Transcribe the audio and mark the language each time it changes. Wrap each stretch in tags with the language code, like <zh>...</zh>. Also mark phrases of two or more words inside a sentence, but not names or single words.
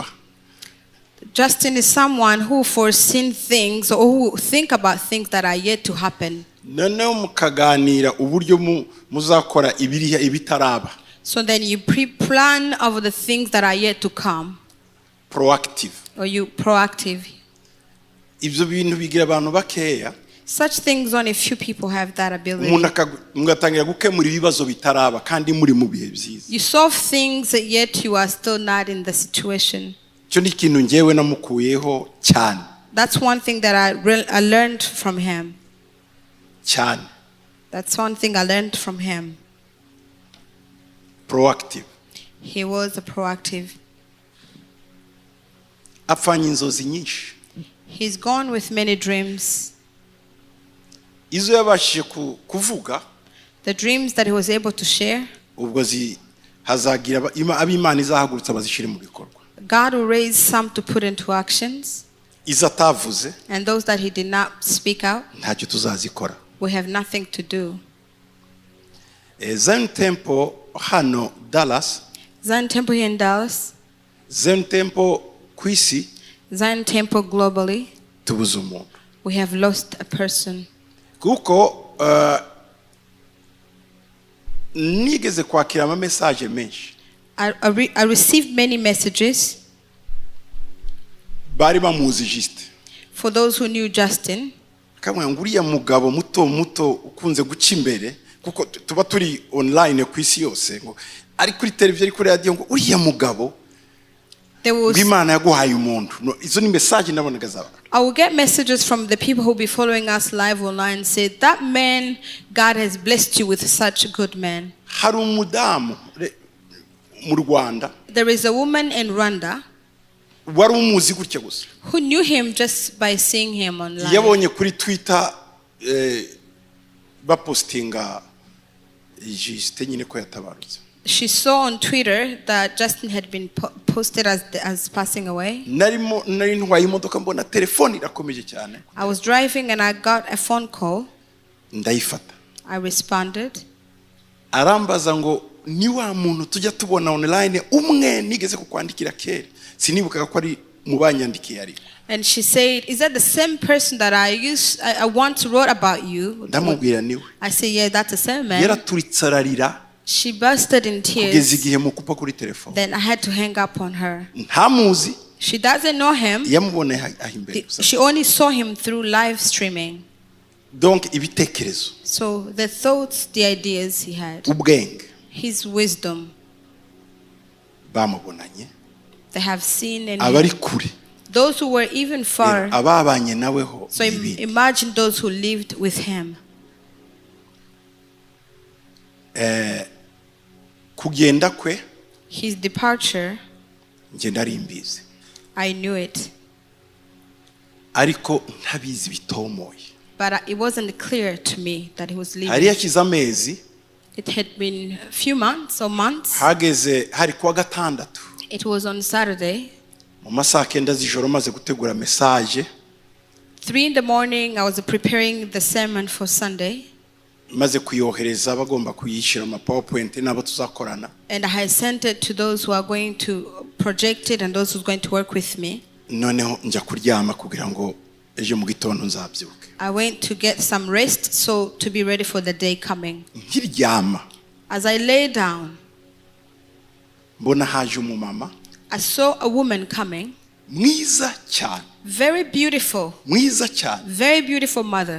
<en>Justin is someone who foreseen things or who think about things that are yet to happen.</en> <rw>Noneho mukaganira uburyo muzakora ibiriya ibitaraba.</rw> <en>So then you pre-plan of the things that are yet to come. Proactive. Or you proactive.</en> <rw>Ibyo bintu bigira abantu bakeya.</rw> <en>Such things only a few people have that ability.</en> <rw>Mugatangira gukemura ibibazo bitaraba kandi muri mu bihe byiza.</rw> <en>You solve things yet you are still not in the situation.</en> <rw>Cyo ni kintu ngewe namukuyeho cyane.</rw> <en>That's one thing that I learned from him.</en> <rw>Cyane.</rw> <en>That's one thing I learned from him. Proactive. He was a proactive.</en> <rw>Apfanye inzozi nyinshi.</rw> <en>He's gone with many dreams.</en> <rw>Izo yabashije kuvuga.</rw> <en>The dreams that he was able to share.</en> <rw>Ubwo hazagira ab'Imana izahagurutsa bazishire mu bikorwa.</rw> <en>God will raise some to put into actions.</en> <rw>Izatavuze.</rw> <en>And those that he did not speak out.</en> <rw>Ntacyo tuzazikora.</rw> <en>We have nothing to do.</en> <rw>Zen Temple hano Dallas.</rw> <en>Zion Temple here in Dallas.</en> <rw>Zen Temple kwisi.</rw> <en>Zion Temple globally.</en> <rw>Tubuze umuntu.</rw> <en>We have lost a person.</en> <rw>Kuko nigeze kwakira ama message menshi.</rw> <en>I received many messages.</en> <rw>Bari bamuzi juste.</rw> <en>For those who knew Justin.</en> <rw>Kamwe nguriya mugabo muto ukunze guca imbere kuko tuba turi online kwisi yose ngo ari kuri televiziyo ari kuri radio ngo uriya mugabo Imana yaguhaye umuntu. Izo ni message nabonaga zaba.</rw> <en>I will get messages from the people who will be following us live online say that man, God has blessed you with such a good man.</en> <rw>Hari umudamu mu Rwanda.</rw> <en>There is a woman in Rwanda</en> <rw>wari umuzi gutya gusa.</rw> <en>Who knew him just by seeing him online.</en> <rw>Yabonye kuri Twitter bapostinga Juste nyine ko yatabarutse.</rw> <en>She saw on Twitter that Justin had been posted as passing away.</en> <rw>Nari ntwaye imodoka mbona telefone irakomeje cyane.</rw> <en>I was driving and I got a phone call.</en> <rw>Ndayifata.</rw> <en>I responded.</en> <rw>Arambaza ngo ni wa muntu tujya tubona online umwe nigeze kukwandikira kera. Sinibukaga ko ari mubanyandikiye ari.</rw> <en>And she said, is that the same person that I once wrote about you?</en> <rw>Ndamubwira niwe.</rw> <en>I said, yeah, that's the same man.</en> <rw>Yaraturitse ararira.</rw> <en>She bursted in</en> <rw>Kugeza</rw> <en>tears.</en> <rw>igihe mukupa kuri telefone.</rw> <en>Then I had to hang up on her.</en> <rw>Ntamuzi.</rw> <en>She doesn't know him.</en> <rw>Yamuboneye ahimbere gusa.</rw> <en>She only saw him through live streaming.</en> <rw>Donc ibitekerezo.</rw> <en>So the thoughts, the ideas he had,</en> <rw>Ubwenge.</rw> <en>his wisdom,</en> <rw>bamubonanye.</rw> <en>they have seen in</en> <rw>Abari</rw> <en>him.</en> <rw>kure.</rw> <en>Those who were even far.</en> <rw>Ababanye naweho.</rw> <en>So imagine those who lived with him.</en> <rw>Kugenda kwe.</rw> <en>His departure,</en> <rw>Nje ndarimbizi.</rw> <en>I knew it.</en> <rw>Ariko ntabizi bitomoye.</rw> <en>But it wasn't clear to me that he was leaving.</en> <rw>Hari yakiza amezi.</rw> <en>It had been a few months or months.</en> <rw>Hageze hari kuwa gatandatu.</rw> <en>It was on Saturday.</en> <rw>Mu masaha 9 z'ijoro maze gutegura message.</rw> <en>3 in the morning, I was preparing the sermon for Sunday.</en> <rw>Maze kuyohereza bagomba kuyishira ama PowerPoint nabo tuzakorana.</rw> <en>And I had sent it to those who are going to project it and those who are going to work with me.</en> <rw>Noneho njya kuryama kugira ngo ejo mu gitondo nzabyuke.</rw> <en>I went to get some rest, so to be ready for the day coming.</en> <rw>Nkiryama.</rw> <en>As I lay down,</en> <rw>mbona haje umumama.</rw> <en>I saw a woman coming.</en> <rw>Mwiza cyane.</rw> <en>Very beautiful.</en> <rw>Mwiza cyane.</rw> <en>Very beautiful mother.</en>